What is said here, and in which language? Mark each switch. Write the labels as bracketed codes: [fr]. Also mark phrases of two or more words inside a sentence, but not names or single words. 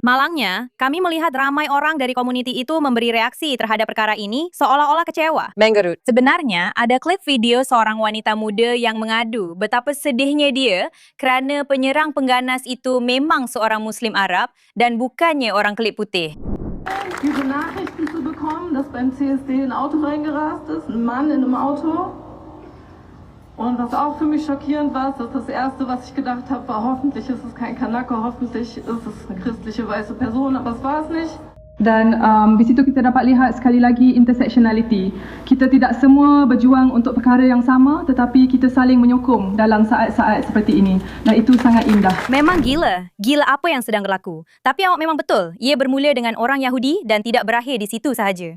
[ms] Malangnya, kami melihat ramai orang dari komuniti itu memberi reaksi terhadap perkara ini seolah-olah kecewa. Menggerut. Sebenarnya, ada klip video seorang wanita muda yang mengadu betapa sedihnya dia kerana penyerang pengganas itu memang seorang Muslim Arab dan bukannya orang kulit putih. [de] Diese Nachrichten zu bekommen, dass dass beim CSD ein Auto reingerast ist, ein Mann in einem Auto. Und was auch für mich schockierend war, ist, dass das Erste, was ich gedacht habe, war, hoffentlich ist es kein Kanake, hoffentlich ist es eine christliche weiße Person, aber es war es nicht. [ms] Dan di situ kita dapat lihat sekali lagi intersectionality. Kita tidak semua berjuang untuk perkara yang sama, tetapi kita saling menyokong dalam saat-saat seperti ini. Dan itu sangat indah. Memang gila. Gila apa yang sedang berlaku. Tapi awak memang betul. Ia bermula dengan orang Yahudi dan tidak berakhir di situ sahaja.